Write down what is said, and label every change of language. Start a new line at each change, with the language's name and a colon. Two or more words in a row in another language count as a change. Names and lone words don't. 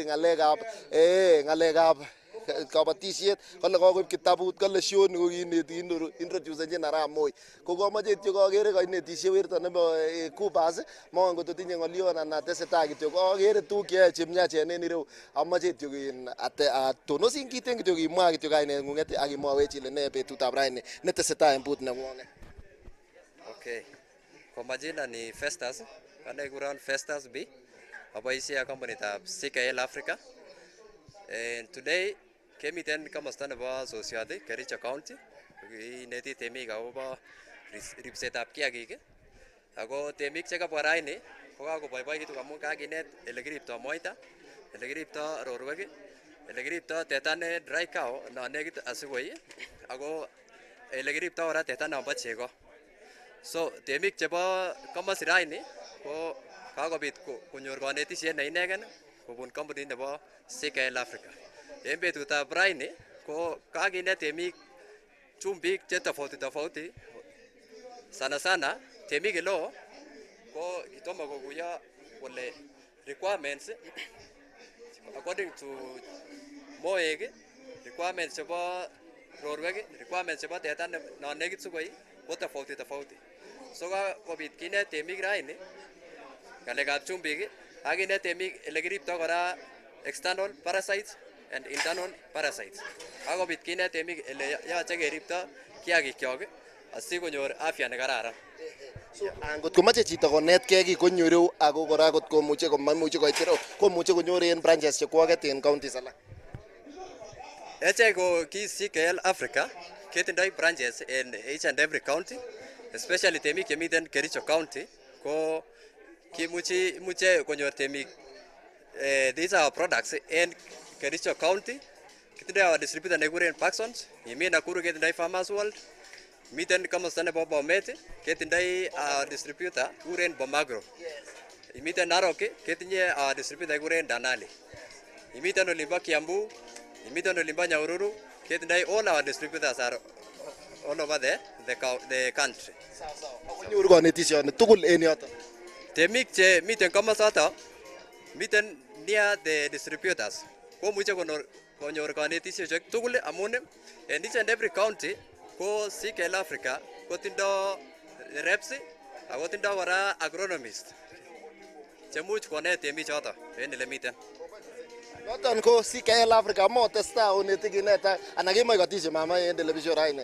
Kalenjin: ng'alekab kabatisiet kole kakoib kitabut kole show ni kokineti introducenjin Arap Moi ko kamoche kityo kakere kainetisie werto nebo Kubas mongen kot tinye ng'olyon anan tesetai kityo kakere tuguk cheyoe chemiachen en ireu amoche kityo atonosin kiten kityo kimwa kityo kaineng'ung'et ak imwawech ile ne betutab raini netesetai en but neng'ung'et.
English: Okay.
Swahili: Kwa majina ni Festus,
Kalenjin: ane kuran
Swahili: Festus B.
Kalenjin: Aboisie companytab CKL Africa.
English: And today
Kalenjin: kemiten komosta nebo Sosioti, Kericho County. Ineti temik akobo ripsetab kiagik. Ako temik chekabwa raini ko kakoboiboikitu amun kakinet ele kiriptoi moita, ele kiriptoi rorwek, ele kiriptoi teta ne
English: dry cow
Kalenjin: non nekit asikoi ako ele kiriptoi kora teta nombo chego. So temik chebo komosi raini ko kakobit konyor kanetisiet ne inegen kobun kampunit nebo CKL Africa. En betutab raini ko kakinet temik chumbik che
Swahili: tofauti sana sana
Kalenjin: temik eleo ko kitomo kokuyo kole
English: requirements according to
Kalenjin: moek requirements chebo rorwek requirements chebo teta non nekit sukoi ko tofauti. So kakobit kinet temik raini ngalekab chumbik ak kinet temik ele kiriptoi kora
English: external parasites and internal parasites.
Kalenjin: Kakobit kinet temik ele yoche keriptoi kiagikyok asikonyor afya nekararan. Angot komache chito konetkei kiy konyoru ako kora kot komuche komaimuche koit ireu komuche konyor en branches chekwaket en counties alak. Echek ko ki CKL Africa ketindoi branches
English: in each and every county,
Kalenjin: especially temik chemiten Kericho County ko imuche konyor temik
English: these are our products in Kericho County.
Kalenjin: Kitindoi
English: our distributor
Kalenjin: nekikuren Paxons, imi Nakuru ketindoi Farmers World, miten komosta nebo Bomet ketindoi
English: our distributor
Kalenjin: kikuren Bomagro. Imiten Narok ketinye
English: our distributor
Kalenjin: kikuren Danali. Imiten olimbo Kiambu, imiten olimbo Nyahururu, ketindoi
English: all our distributors are all over the country.
Kalenjin: Konyoru kanetisioni tugul en yoton. Temik che miten komosoto miten
English: near the distributors
Kalenjin: komuche konyor kanetisiek tugul amun en
English: each and every county
Kalenjin: ko CKL Africa kotindo reps ako tindo kora agronomist chemuch konet temik choto en ele miten. Noton ko CKL Africa mo testa oneti kineta ana kemoe kotishe mama en television raini.